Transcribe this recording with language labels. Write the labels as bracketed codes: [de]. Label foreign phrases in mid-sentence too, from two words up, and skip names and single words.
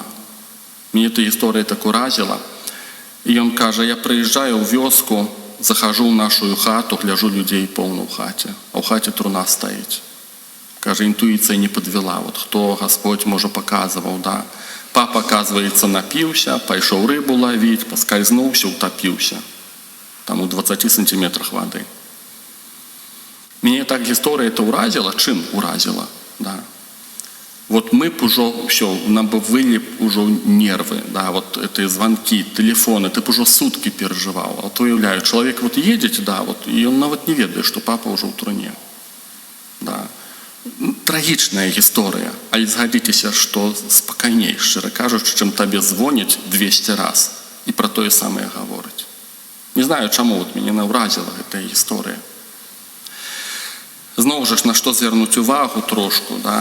[be] Мяне эта гісторыя так уразіла. І ён кажа: я прыязджаю ў вёску, захожу ў нашу хату, гляжу, людзей поўна ў хаце, а ў хаце труна стаіць. Кажа, інтуіцыя не падвела, вот хто Господь, можа, паказваў, да. Папа, оказывается, напіўся, пайшоў рыбу лавіць, паскальзнуўся, утапіўся. [ru] Там у 20 сантиметрах воды. Меня так история это уразила. Чим уразила? Да. Вот мы б уже все, нам бы выли уже нервы, да, вот эти звонки, телефоны, ты б уже сутки переживал. А то уявляю, человек вот едет, да, вот, и он нават не ведает, что папа уже в труне. Да. Трагічная история. [be] Але згадзіцеся, [ru] что спокойней, [be] шчыра кажучы, чым табе звоняць 200 раз и про тое самае гаворыць. Не знаю, чаму вот мяне наўразіла гэтая гісторыя. Зноў жа, на што звярнуць увагу трошку, да?